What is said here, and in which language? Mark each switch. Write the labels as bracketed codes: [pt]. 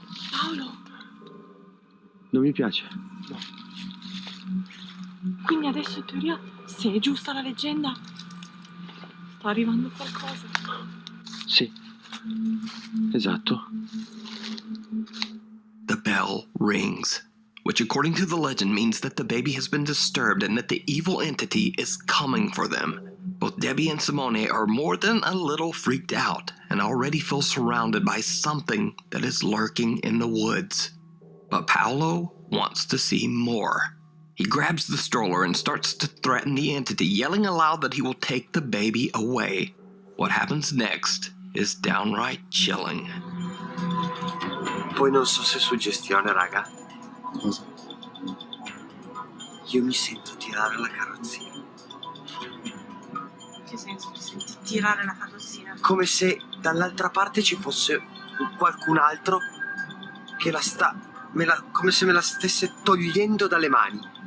[it] Paolo! Non mi piace. No. Quindi adesso in teoria, se è giusta la leggenda, sta arrivando qualcosa. Sì. Esatto. [en] The bell rings, which according to the legend means that the baby has been disturbed and that the evil entity is coming for them. Both Debbie and Simone are more than a little freaked out and already feel surrounded by something that is lurking in the woods. But Paolo wants to see more. He grabs the stroller and starts to threaten the entity, yelling aloud that he will take the baby away. What happens next is downright chilling. [it] Poi non so se è suggestione, raga. Cosa? Io mi sento tirare la carrozzina. Che senso ti senti tirare la carrozzina? Come se dall'altra parte ci fosse qualcun altro che come se me la stesse togliendo dalle mani.